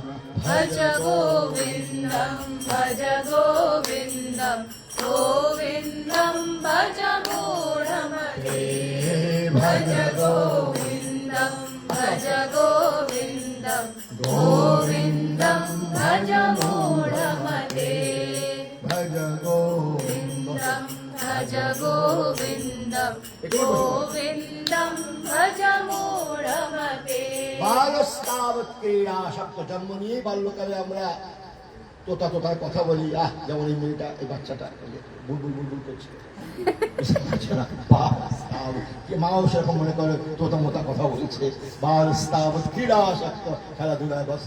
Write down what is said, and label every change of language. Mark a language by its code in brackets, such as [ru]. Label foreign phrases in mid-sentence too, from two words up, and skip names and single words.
[sa] भज गोविन्दं भज गोविन्दं गोविन्दं भज मूढमते भज गोविन्दं भज गोविन्दं गोविन्दं भज मूढमते भज गोविन्द भज गोविन्दं गोविन्दं भज मूढमते বালস্তাবৎ ক্রীড়াসক্ত। [bn] জন্ম নিয়ে বাল্যকালে আমরা তোতার কথা বলি, যেমন এই মেয়েটা, এই বাচ্চাটা বুলবুল বুলবুল করছে, মাও সেরকম মনে করে তোতা মোতা কথা বলছে। [sa] বালস্তাবৎ ক্রীড়াসক্ত, [bn] খেলাধুলায় ব্যস্ত।